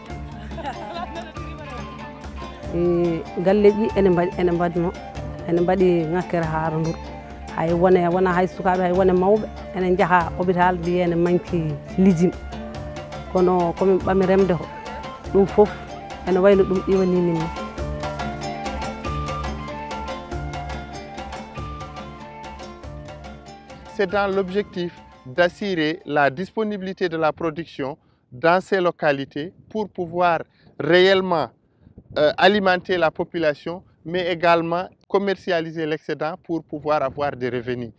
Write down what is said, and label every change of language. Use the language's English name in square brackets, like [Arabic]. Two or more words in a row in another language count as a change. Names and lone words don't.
[Fula] galleji ene mbadno ene mbaɗi ŋakkere haaro ndur hay wona hay sukaɓe hay wone mawɓe ene jaaha hôpital mbiye ene manki lijim kono komin ɓami remde ko ɗum fof ene wayno ɗum ɗiwani min ni. [French] C'est dans l'objectif d'assurer la disponibilité de la production dans ces localités pour pouvoir réellement alimenter la population, mais également commercialiser l'excédent pour pouvoir avoir des revenus.